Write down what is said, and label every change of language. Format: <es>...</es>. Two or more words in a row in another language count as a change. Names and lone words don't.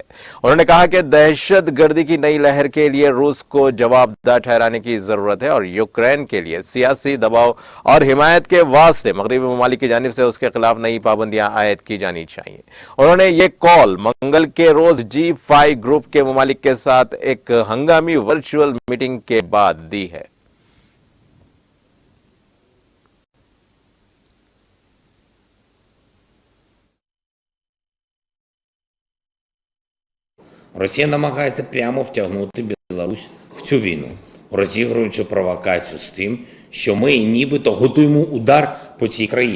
<ur>انہوں نے کہا کہ دہشتگردی کی نئی لہر کے لیے روس کو جوابدار ٹھہرانے کی ضرورت ہے اور یوکرین کے لیے سیاسی دباؤ اور حمایت کے واسطے مغربی ممالک کی جانب سے اس کے خلاف نئی پابندیاں عائد کی جانی چاہییں. انہوں نے یہ کال منگل کے روز G5 گروپ کے ممالک کے ساتھ ایک ہنگامی</ur> <en>virtual meeting</en> <ur>کے بعد دی ہے.</ur> <uk>Росія намагається прямо втягнути Білорусь в цю війну, розігруючи провокацію з тим, що ми нібито готуємо удар по цій країні.</uk>